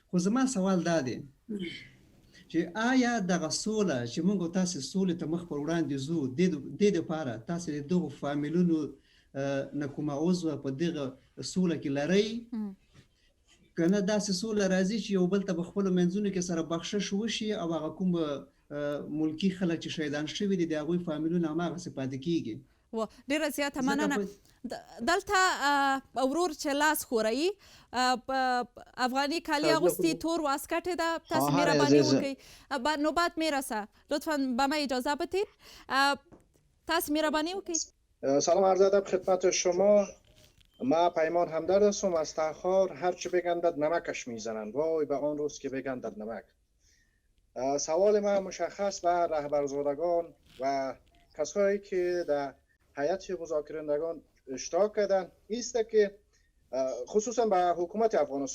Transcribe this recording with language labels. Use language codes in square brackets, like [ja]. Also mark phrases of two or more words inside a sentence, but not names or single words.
[ps] خو زما سوال دا دی چې آیا دغه سوله چې موږ تاسې سولې ته مخ پر وړاندې ځو د دې دپاره تاسې د دغو فامیلونو نه کومه عضوه په دغه سوله کې لرئ که نه داسې سوله راځي چې یو بل ته په خپلو منځونو کې سره بخشش وشي او هغه کوم ملکي خلک چې شهیدان شوي دي د هغوی فامیلونه هماغسې پاتې کېږي. ډېره زیاته مننه. دلته ورور چې لاس ښوروي افغاني کالي اغوستي تور واسکټ ده، تاسو مهرباني وکړئ [fa] نوبت میرسه لطفا به من اجازه بدید. [ps] تاسو مهرباني وکړئ. [fa] سلام عرض ادب خدمت شما. ما پیمان همدرد هستم از تخار. هر چی بگندد نمکش میزنند، وای به آن روز که بگندد نمک. سوال من مشخص به رهبرزادگان و کسایی که در هیئت مذاکرندگان اشتراک کردن است که خصوصا به حکومت افغانستان